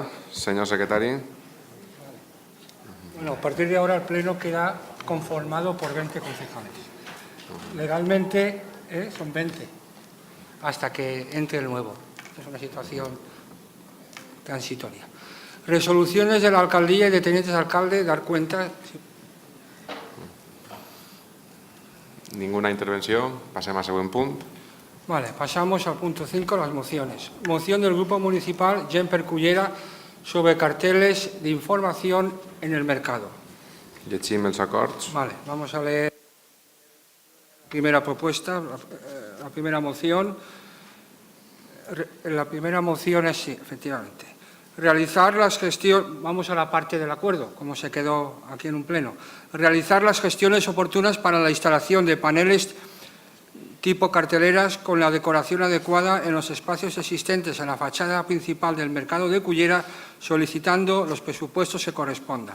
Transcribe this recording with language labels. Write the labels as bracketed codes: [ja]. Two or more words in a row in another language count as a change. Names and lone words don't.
[ca] Senyor secretari. [es] Bueno, a partir de ahora el Pleno queda conformado por 20 concejales. Legalmente son 20, hasta que entre el nuevo. Es una situación transitoria. Resoluciones de la alcaldía y de tenientes de alcalde, dar cuenta. [ca] Ninguna intervenció. Passem al següent punt. [es] Vale, pasamos al punto 5, las mociones. Moción del Grupo Municipal Gemper Cullera sobre carteles de información en el mercado. [ca] Llegim els acords. [es] Vale, vamos a leer la primera propuesta, la primera moción. La primera moción es, sí, efectivamente, realizar las gestiones, vamos a la parte del acuerdo, como se quedó aquí en un pleno, realizar las gestiones oportunas para la instalación de paneles tipo carteleras con la decoración adecuada en los espacios existentes en la fachada principal del mercado de Cullera, solicitando los presupuestos que correspondan.